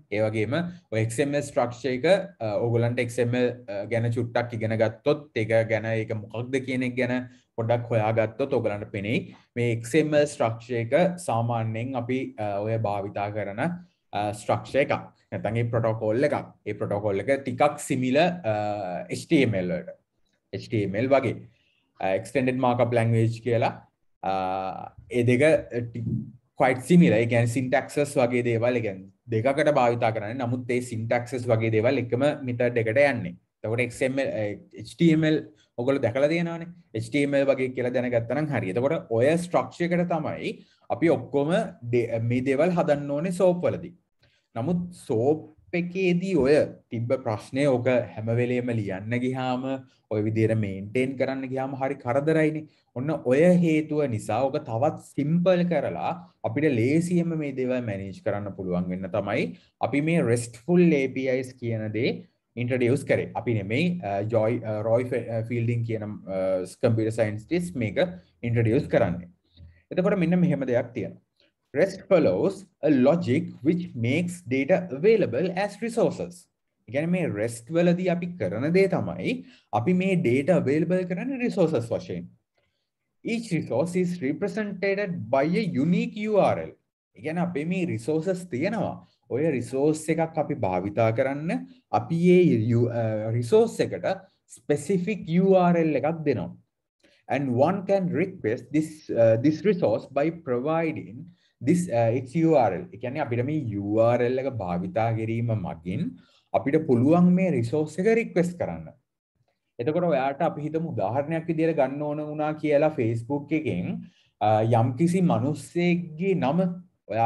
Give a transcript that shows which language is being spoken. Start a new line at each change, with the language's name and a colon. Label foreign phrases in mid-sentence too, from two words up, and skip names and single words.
Sinhala: ඒ වගේම ඔය
English: XML structure
Sinhala: එක ඔයගොල්ලන්ට XML ගැන චුට්ටක් ඉගෙන ගත්තොත් ඒක ගැන ඒක මොකක්ද කියන එක ගැන පොඩ්ඩක් හොයාගත්තොත් ඔයගලන්ට පෙනෙයි මේ
English: XML structure
Sinhala: එක සාමාන්‍යයෙන් අපි ඔය භාවිතා කරන structure එකක්. නැත්නම් ඒ protocol එකක්. ඒ protocol එක ටිකක් similar HTML වලට. HTML වගේ
English: extended markup language
Sinhala: කියලා ඒ දෙක
English: quite similar.
Sinhala: ඒ කියන්නේ syntaxes වගේ දේවල් ඒ කියන්නේ දෙකකට භාවිතා කරන්නේ. නමුත් ඒ syntaxes වගේ දේවල් එකම method එකට යන්නේ. එතකොට XML HTML ඔයගොල්ලෝ දැකලා තියෙනවානේ. HTML වගේ කියලා දැනගත්තා නම් හරි. එතකොට ඔය structure එකට තමයි අපි ඔක්කොම මේ දේවල් හදන්න ඕනේ SOAP වලදී. නමුත් SOAP එකේදී ඔය තිබ්බ ප්‍රශ්නේ ඔක හැම වෙලේම ලියන්න ගියාම ඔය විදිහට මේන්ටේන් කරන්න ගියාම හරි කරදරයිනේ. ඔන්න ඔය හේතුව නිසා ඔක තවත් සිම්පල් කරලා අපිට ලේසියෙන්ම මේ දේවල් මැනේජ් කරන්න පුළුවන් වෙන්න තමයි අපි මේ
English: RESTful APIs
Sinhala: කියන දේ introduce කරේ. අපි නෙමෙයි Roy Fielding කියන
English: computer scientist
Sinhala: මේක introduce කරන්නේ. එතකොට මෙන්න මෙහෙම දෙයක් තියෙනවා.
English: REST follows a logic which makes data available as resources.
Sinhala: ඒ කියන්නේ මේ REST වලදී අපි කරන දේ තමයි අපි මේ
English: data available
Sinhala: කරන resources වශයෙන්.
English: Each resource is represented by a unique URL.
Sinhala: ඒ කියන්නේ අපේ මේ resources තියෙනවා. ඔය resource එකක් අපි භාවිතා කරන්න අපි මේ resource එකට
English: specific URL
Sinhala: එකක් දෙනවා.
English: And one can request this resource by providing this its URL.
Sinhala: ඒ කියන්නේ අපිට මේ URL එක භාවිතා කිරීම මගින් අපිට පුළුවන් මේ resource එක request කරන්න. එතකොට ඔයාට අපි හිතමු උදාහරණයක් විදියට ගන්න ඕන වුණා කියලා Facebook එකෙන් යම්කිසි මිනිස්සෙක්ගේ නම ඔයා